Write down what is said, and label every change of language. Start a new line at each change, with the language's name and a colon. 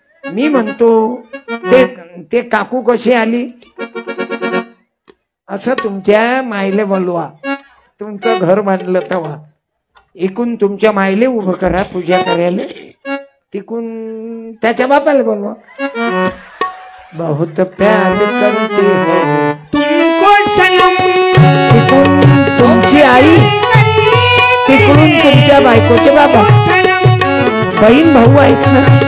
Marathi: मी म्हणतो ते काकू कशी आली असं तुमच्या मायले बोलवा. तुमचं घर बांधलं तेव्हा इकून तुमच्या मायले उभं करा पूजा करायला, तिकून त्याच्या बापाला बोलवा.
Hindi: बहुत प्यार करते हैं तुमको सनम.
Marathi: तिकून तुमची आई, तिकडून तुमच्या बायकोचे बाबा. बहीण भाऊ आहेत ना.